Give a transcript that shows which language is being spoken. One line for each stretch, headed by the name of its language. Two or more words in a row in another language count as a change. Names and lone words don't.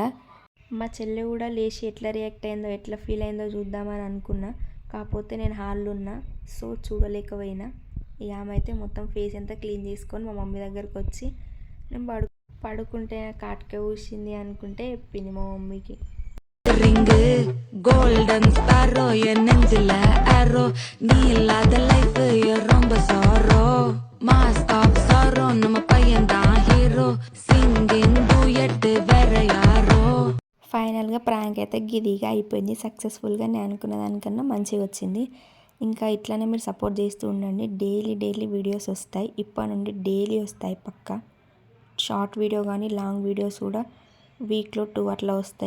Telugu: మా చెల్లె కూడా లేచి ఎట్లా రియాక్ట్ అయిందో, ఎట్లా ఫీల్ అయిందో చూద్దామని అనుకున్నా, కాకపోతే నేను హాల్లో ఉన్నా, సో చూడలేకపోయినా. ఇక ఆమె అయితే మొత్తం ఫేస్ అంతా క్లీన్ చేసుకొని మా మమ్మీ దగ్గరకు వచ్చి నేను పడుకుంటే కాటుక ఊసింది అనుకుంటే చెప్పింది మా మమ్మీకి.
Tamil: రింగు
English: Golden sparrow
Tamil: என் நெஞ்சில ஆரோ நீ இல்லாத லைஃப் ரொம்ப சாரோ
English: mass of sorrow
Tamil: நம்ம பையன் தான் ஹீரோ
English: singing duet
Tamil: வேற யாரோ.
Telugu: ఫైనల్గా ప్రాంక్ అయితే గిదిగా అయిపోయింది, సక్సెస్ఫుల్గా నేను అనుకున్న దానికన్నా మంచిగా వచ్చింది. ఇంకా ఇట్లానే మీరు సపోర్ట్ చేస్తూ ఉండండి. డైలీ వీడియోస్ వస్తాయి. ఇప్పటి నుండి డైలీ వస్తాయి పక్కా. షార్ట్ వీడియో కానీ లాంగ్ వీడియోస్ కూడా వీక్లో 2 అట్లా వస్తాయి.